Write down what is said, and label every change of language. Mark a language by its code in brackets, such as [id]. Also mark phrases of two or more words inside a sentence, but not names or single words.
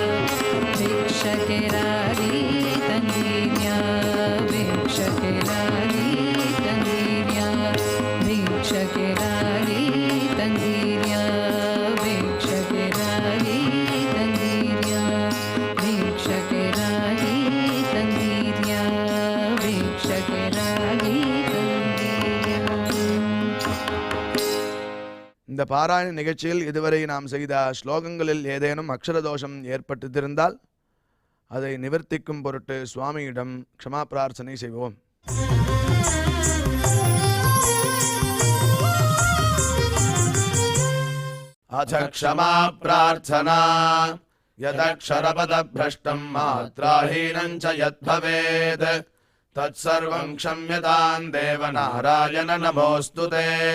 [kn] ಭಿಕ್ಷಕೆ ರಾಗಿ ತಂದಿರ್ಯಾ ಭಿಕ್ಷಕೆ ರಾಗಿ ತಂದಿರ್ಯಾ ಭಿಕ್ಷಕೆ ರಾಗಿ ತಂದಿರ್ಯಾ ಭಿಕ್ಷಕೆ ರಾಗಿ ತಂದಿರ್ಯಾ ಭಿಕ್ಷಕೆ ರಾಗಿ ತಂದಿರ್ಯಾ ಭಿಕ್ಷಕೆ ರಾಗಿ ತಂದಿರ್ಯಾ. [ta] இந்த பாராயண நிகழ்ச்சியில் இதுவரை நாம் செய்த ஸ்லோகங்களில் ஏதேனும் அக்ஷர தோஷம் ஏற்பட்டிருந்தால் அதை நிவர்த்திக்கும் பொருட்டு சுவாமியிடம் க்ஷமா பிரார்த்தனை செய்வோம். [sa] अथ क्षमा प्रार्थना यदक्षरपदभ्रष्टं मात्राहीनं च यद्भवेत् तत्सर्वं क्षम्यतां देवनारायण नमोऽस्तु ते।